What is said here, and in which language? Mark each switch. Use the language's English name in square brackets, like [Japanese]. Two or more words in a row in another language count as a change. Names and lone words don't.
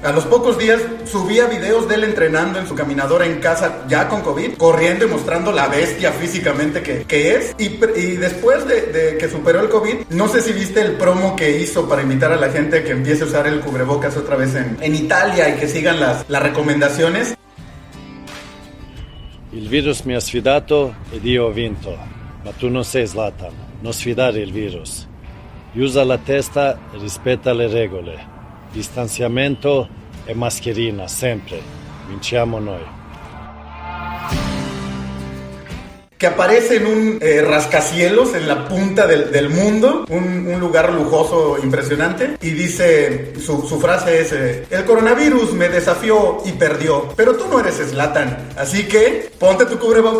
[Spanish] A los pocos días subía videos de él entrenando en su caminadora en casa ya con COVID, corriendo y mostrando la bestia físicamente que es, y después de que superó el COVID, no sé si viste el promo que hizo para invitar a la gente que empiece a usar el cubrebocas otra vez en Italia y que sigan las recomendaciones. [Italian] Il virus mi ha sfidato ed io ho vinto, ma tu non sei Zlatan, non sfidare il virus. Usa la testa e rispetta le regole. Distanziamento e mascherina, sempre. Vinciamo noi. [Spanish] Que aparece en un rascacielos en la punta del mundo, un lugar lujoso impresionante, y dice, su frase es, el coronavirus me desafió y perdió, pero tú no eres Zlatan, así que ponte tu cubrebocas.